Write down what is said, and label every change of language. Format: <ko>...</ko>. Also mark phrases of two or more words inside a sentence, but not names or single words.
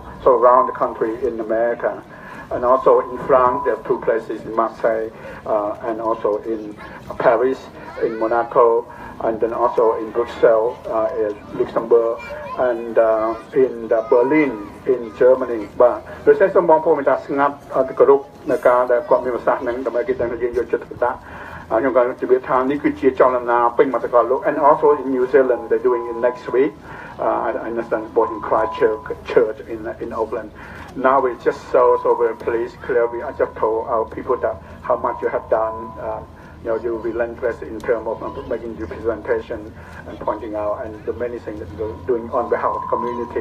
<en>So around the country in America. And also in France, there are 2 places, in Marseille, and also in Paris, in Monaco, and then also in Brussels, in Luxembourg, and in Berlin, in Germany.</en> <km>បាទដោយសារសូមបងប្អូនមេត្តាស្ងាត់គោរពនៅការដែលគាត់មានប្រសាសន៍ហ្នឹងដើម្បីគេដឹងថាយើងយកចិត្តទុកដាក់ខ្ញុំក៏ជម្រាបថានេះគឺជាចលនាពេញមកទាំងលោក</km> <en>and also in New Zealand they're doing it next week. I understand both in Christchurch in Auckland. Now we just so very pleased, clearly I just told our people that how much you have done. You will be relentless in terms of making your presentation and pointing out and the many things that you're doing on behalf of the community.</en>